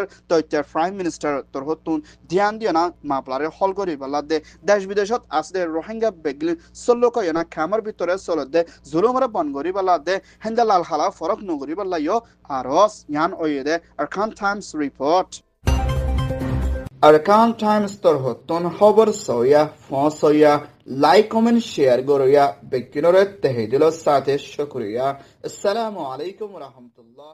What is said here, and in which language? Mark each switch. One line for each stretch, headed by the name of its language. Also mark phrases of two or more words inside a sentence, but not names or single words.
Rohingya: তৈত্যা প্রাইম মিনিস্টার তোর হতুন ধ্যান দিয়ে না মাপলারে হল করি বলা দে দেশ বিদেশত আসলে রোহিঙ্গা বেগলি সল্লকয়না খামার ভিতরে চল দে জুলুমরা বন করি বলা দে হেন্দা লাল হালা ফরক নগরি বলা ইয় আরস ইয়ান ওয়ে দে আর খান টাইমস রিপোর্ট Arkan Times torhotton haber soya, fon soya, like, comment, share goroya, bekinore tehidilo sate shukriya.
Arabic: السلام عليكم ورحمة الله.